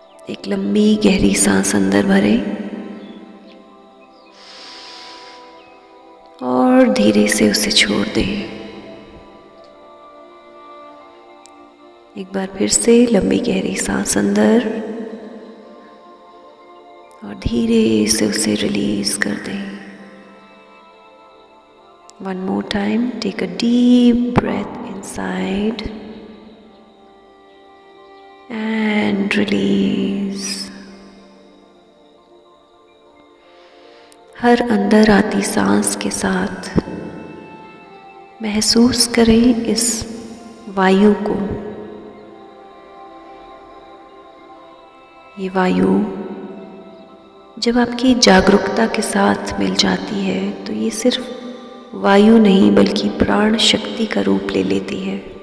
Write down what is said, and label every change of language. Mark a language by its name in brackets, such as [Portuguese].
[Hindi] एक लंबी गहरी सांस अंदर भरें और धीरे से उसे छोड़ दें। एक बार फिर से लंबी गहरी सांस अंदर और धीरे से उसे रिलीज कर दें। [English] One more time, take a deep breath inside and release. [Hindi] हर अंदर आती सांस के साथ महसूस करें इस वायु को। ये वायु जब आपकी जागरूकता के साथ मिल जाती है तो ये सिर्फ वायु नहीं बल्कि प्राण शक्ति का रूप ले लेती है।